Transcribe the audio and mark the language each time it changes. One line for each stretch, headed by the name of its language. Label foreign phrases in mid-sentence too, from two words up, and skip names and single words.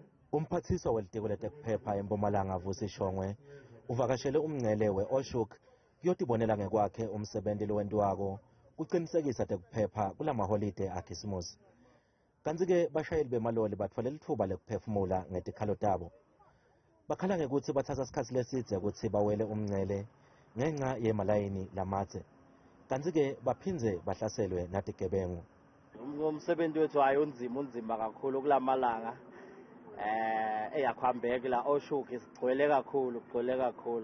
Swati: Umphathiswa welitiko letekuphepha Empumalanga Vusi Shongwe uvakashele umngcele we-Oshuk kuyotibonela ngekwakhe umsebenzi lowentiwako kuqinisekisa tekuphepha kulamaholide akhisimusi. Kanti-ke bashayeli bemaloli batfole lithuba lekuphefumula ngetikhalo tabo. Bakhala ngekuthi bathatha isikhathi lesidze ukuthi bawele umngcele ngenxa yemalayini lamadze. Kanti-ke baphindze bahlaselwe natigebengu. Umsebenzi wethu hayi unzima kakhulu kulamalanga. Eyakhambeka la Oshuk sigcwele kakhulu.